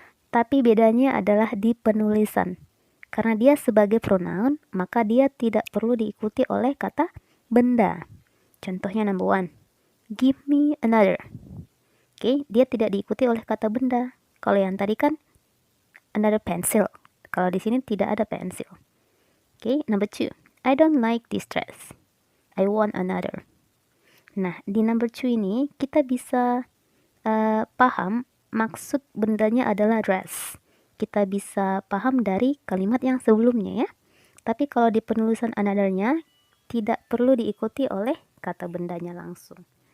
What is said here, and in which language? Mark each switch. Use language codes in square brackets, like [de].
[id] Tapi bedanya adalah di penulisan. Karena dia sebagai pronoun, maka dia tidak perlu diikuti oleh kata benda. Contohnya [en] number one, give me another. [id] Oke, dia tidak diikuti oleh kata benda. Kalau yang tadi kan [en] another pencil. [id] Kalau di sini tidak ada pencil. [en] Oke, number two, I don't like this dress. I want another. [id] Nah, di [en] number two [id] ini kita bisa paham maksud bendanya adalah dress. Kita bisa paham dari kalimat yang sebelumnya ya. Tapi kalau di penulisan another-nya tidak perlu diikuti oleh kata bendanya langsung.